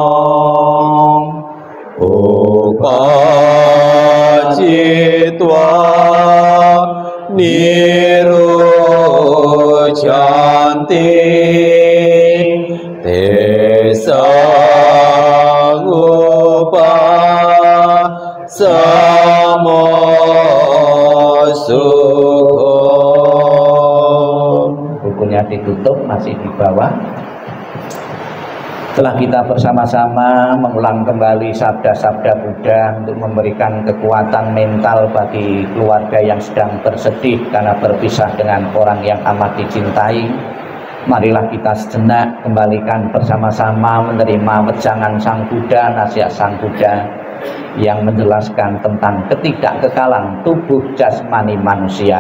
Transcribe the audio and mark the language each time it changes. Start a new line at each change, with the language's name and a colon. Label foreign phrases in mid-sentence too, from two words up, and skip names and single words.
Pali: อุปาจิตวานิโรชันติเตสังอุปาสโมสุโข
Indonesian: Bukunya ditutup, masih di bawah. Setelah kita bersama-sama mengulang kembali sabda-sabda Buddha untuk memberikan kekuatan mental bagi keluarga yang sedang bersedih karena berpisah dengan orang yang amat dicintai, marilah kita sejenak kembalikan bersama-sama menerima wejangan Sang Buddha, nasihat Sang Buddha yang menjelaskan tentang ketidakkekalan tubuh jasmani manusia.